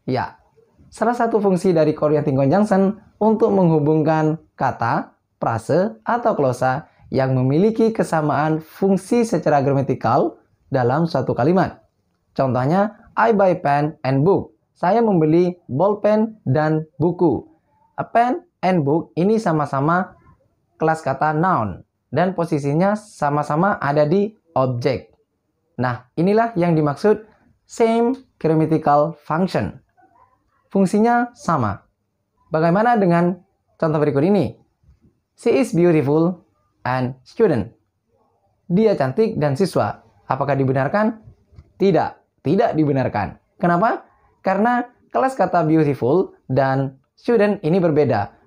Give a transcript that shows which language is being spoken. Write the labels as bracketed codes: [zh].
[id] Ya, salah satu fungsi dari coordinating conjunction untuk menghubungkan kata, frase, atau klausa yang memiliki kesamaan fungsi secara gramatikal dalam suatu kalimat. [en] Contohnya, I buy pen and book. [id] Saya membeli bolpen dan buku. [en] A pen and book [id] ini sama-sama kelas kata noun dan posisinya sama-sama ada di objek. Nah, inilah yang dimaksud [en] same grammatical function. [id] Fungsinya sama. Bagaimana dengan contoh berikut ini? [en] She is beautiful and student. [id] Dia cantik dan siswa. Apakah dibenarkan? Tidak, tidak dibenarkan. Kenapa? Karena kelas kata beautiful dan student ini berbeda.